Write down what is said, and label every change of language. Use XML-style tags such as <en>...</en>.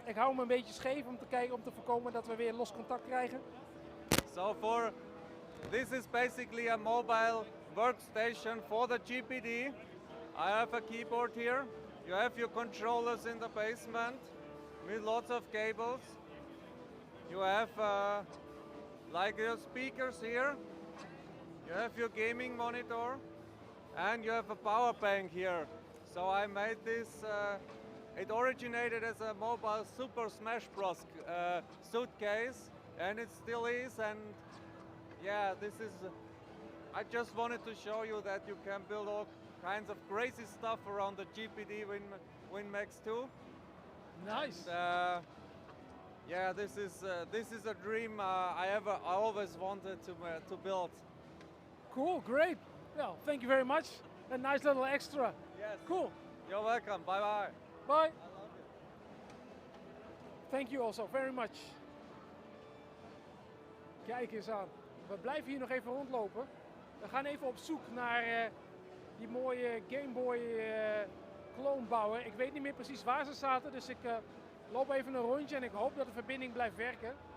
<nl>Ik hou hem een beetje scheef om te kijken, om te voorkomen dat we weer los contact krijgen.</nl> <en>So this is basically a mobile workstation for the GPD. I have a keyboard here. You have your controllers in the basement with lots of cables. You have like your speakers here. You have your gaming monitor and you have a power bank here. So I made this, it originated as a mobile Super Smash Bros. Suitcase, and it still is, and yeah, I just wanted to show you that you can build all kinds of crazy stuff around the GPD WinMax 2. Nice. And, yeah, this is a dream I always wanted to build. Cool, great. Well, thank you very much. A nice little extra. Yes. Cool. You're welcome. Bye bye. Bye. I love it. Thank you also very much.</en> <nl>Kijk eens aan. We blijven hier nog even rondlopen. We gaan even op zoek naar die mooie Game Boy kloonbouwer. Ik weet niet meer precies waar ze zaten, dus ik loop even een rondje en ik hoop dat de verbinding blijft werken.</nl>